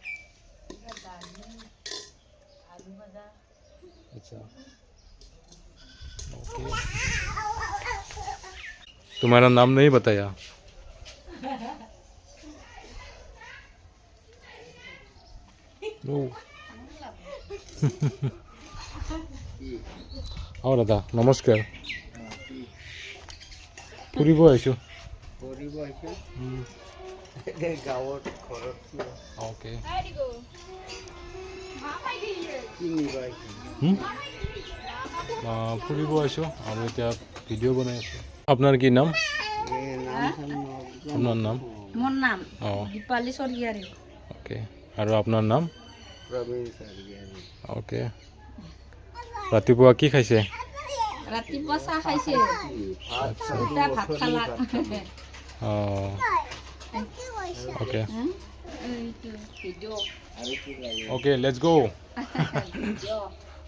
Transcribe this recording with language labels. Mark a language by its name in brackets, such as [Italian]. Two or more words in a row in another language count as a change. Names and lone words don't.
[Hindi] अच्छा, ओके। तुम्हारा नाम नहीं बताया? और दादा नमस्कार। [Assamese] ফুৰিব আহিছোঁ। ओके, ফুৰিব আহিছোঁ আৰু এতিয়া ভিডিঅ' বনাই আছোঁ। আপোনাৰ কি নাম? আপোনাৰ নাম? মোৰ নাম অঁ, দীপালী স্বৰ্গীয়াৰী। ओके, আৰু আপোনাৰ নাম? ओके, ৰাতিপুৱা কি খাইছে? ৰাতিপুৱা চাহ খাইছে, আচ্ছা, দুটা ভাত খালা। অঁ, ओके, ভিডিঅ' [English] okay, let's go. [Assamese] ভিডিঅ'